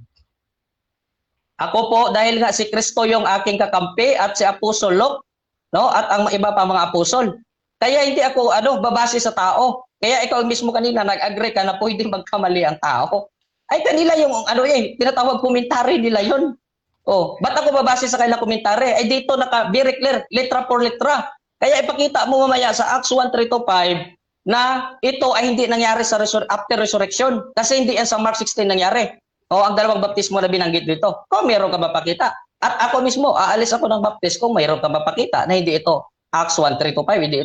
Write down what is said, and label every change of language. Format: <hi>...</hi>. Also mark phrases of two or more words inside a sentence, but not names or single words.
<tl>Ako po, dahil nga si Kristo yung aking kakampi at si Apostol Luke, no? At ang iba pa mga apostol. Kaya hindi ako babase sa tao. Kaya ikaw mismo kanina nag-agree ka na pwedeng magkamali ang tao. Ay kanila yung tinatawag komentary nila yon. Oh, ba't ako babase sa kanilang komentary? Ay dito</tl> <en>very clear,</en> <es>letra por letra.</es> <tl>Kaya ipakita mo mamaya sa Acts 1:3-5 na ito ay hindi nangyari sa</tl> <en>after resurrection</en> <tl>kasi hindi yan sa Mark 16 nangyari. O ang dalawang baptismo na binanggit dito. Kung mayroon ka mapakita. At ako mismo, aalis ako ng baptis kung mayroon ka mapakita na hindi ito Acts 1:3-5, hindi ito</tl>